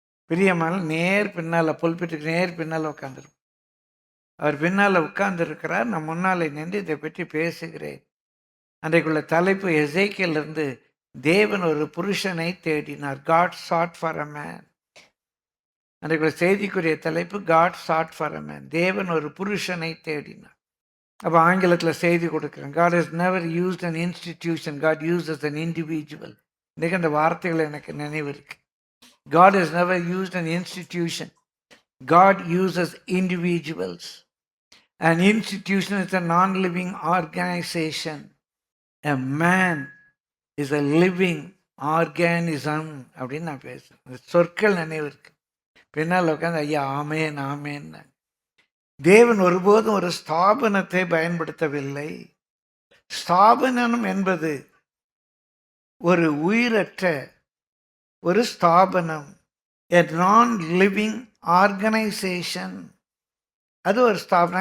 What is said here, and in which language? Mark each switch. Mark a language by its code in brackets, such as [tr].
[ta] பிரியமான நேர் பின்னால், புல்பிட்டுக்கு நேர் பின்னால் உட்கார்ந்துருக்கும். அவர் பின்னால் உட்கார்ந்து இருக்கிறார். நான் முன்னாலே நின்று இதை பற்றி பேசுகிறேன். அன்றைக்குள்ள தலைப்பு எசேக்கியலிருந்து தேவன் ஒரு புருஷனை தேடினார். [en] God sought for a man. [ta] அன்றைக்குள்ள செய்திக்குரிய தலைப்பு [en] God sought for a man. [ta] தேவன் ஒரு புருஷனை தேடினார். அப்போ ஆங்கிலத்தில் செய்தி கொடுக்குறேன். [en] God has never used an institution. God uses an individual. [ta] இன்றைக்கு அந்த வார்த்தைகள் எனக்கு நினைவு இருக்கு. [en] God has never used an institution. God uses individuals. An institution is a non-living organization. A man is a living organism [ta] அப்படின்னு நான் பேசுகிறேன். அந்த சொற்கள் நினைவு இருக்கு. பின்னால் உட்காந்து ஐயா ஆமேன் ஆமேன்னு. தேவன் ஒருபோதும் ஒரு ஸ்தாபனத்தை பயன்படுத்தவில்லை. ஸ்தாபனம் என்பது ஒரு உயிரற்ற ஒரு ஸ்தாபனம், [en] a non-living organization. [ta] அது ஒரு ஸ்தாபனம்.